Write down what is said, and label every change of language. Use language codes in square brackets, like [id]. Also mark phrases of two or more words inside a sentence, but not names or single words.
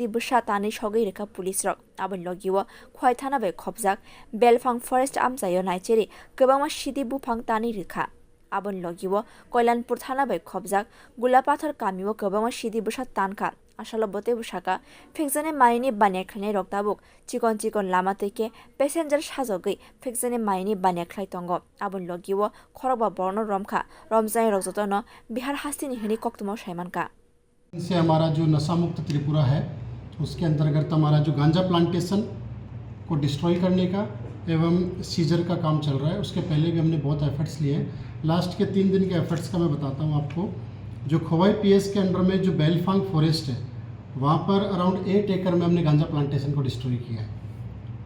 [trp] bwsa tani sogei rekha police rok abon logiwo Khowai thana bai khobjak belfang forest amchayo naijiri kabangma sidi bufang tani rekha abon logiwo Koilanpur thana bai khobjak gulapathar kamiwo kabangma sidi bwsa tankha asalo bote bwsaka phekjane maini banekhlai roktabuk chikon lama teke passenger sajogei phekjane maini banekhlai tongo abon logiwo khorokba borno romkha romjai rokjotono bihar hasini hini koktumo saimanka [hi] से हमारा जो नशा मुक्त त्रिपुरा है उसके अंतर्गत हमारा जो गांजा प्लांटेशन को डिस्ट्रॉय करने का एवं सीजर का काम चल रहा है। उसके पहले भी हमने बहुत एफर्ट्स लिए हैं। लास्ट के 3 दिन के एफर्ट्स का मैं बताता हूँ आपको। जो खोवाई पीएस के अंडर में जो बेलफांग फॉरेस्ट है वहाँ पर अराउंड 8 एकड़ में हमने गांजा प्लांटेशन को डिस्ट्रॉय किया है।